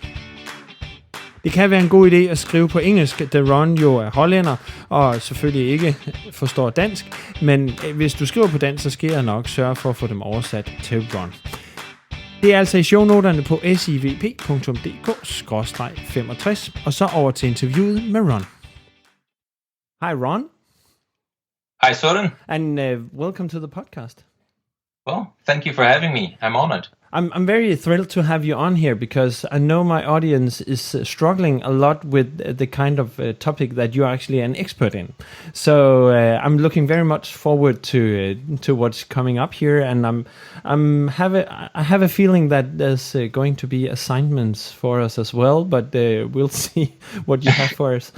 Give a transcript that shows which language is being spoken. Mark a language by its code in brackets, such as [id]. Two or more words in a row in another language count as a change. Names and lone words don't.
[da] Det kan være en god idé at skrive på engelsk, da Ron jo er hollænder og selvfølgelig ikke forstår dansk, men hvis du skriver på dansk, så skal jeg nok sørge for at få dem oversat til Ron. Det er altså i shownoterne på SIVP.dk/65, og så over til interviewet med Ron. [en] Hi Ron. Hi Søren. And welcome to the podcast. Well, thank you for having me. I'm honored. I'm very thrilled to have you on here because I know my audience is struggling a lot with the kind of topic that you're actually an expert in. So I'm looking very much forward to what's coming up here, and I have a feeling that there's going to be assignments for us as well, but we'll see what you have for us.